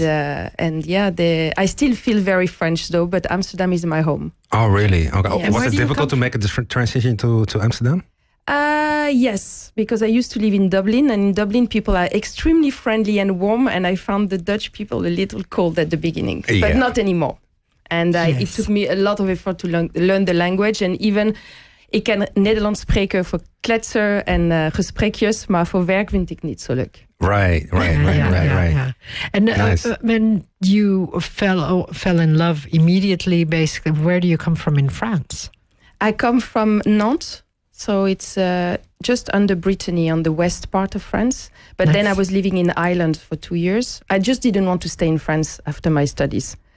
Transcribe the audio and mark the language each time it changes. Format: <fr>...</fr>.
<en>And I still feel very French though, but Amsterdam is my home. Oh, really? Okay. Yes. Was it difficult to make a different transition to Amsterdam? Yes, because I used to live in Dublin, and in Dublin people are extremely friendly and warm, and I found the Dutch people a little cold at the beginning, but not anymore. And it took me a lot of effort to learn the language, and even</en> <nl>ik kan Nederlands spreken voor kletsen en gesprekjes, maar voor werk vind ik niet zo leuk.</nl> <en>Right. And nice. When you fell in love immediately, basically, where do you come from in France? I come from Nantes, so it's just under Brittany on the west part of France. But then I was living in Ireland for 2 years. I just didn't want to stay in France after my studies.</en>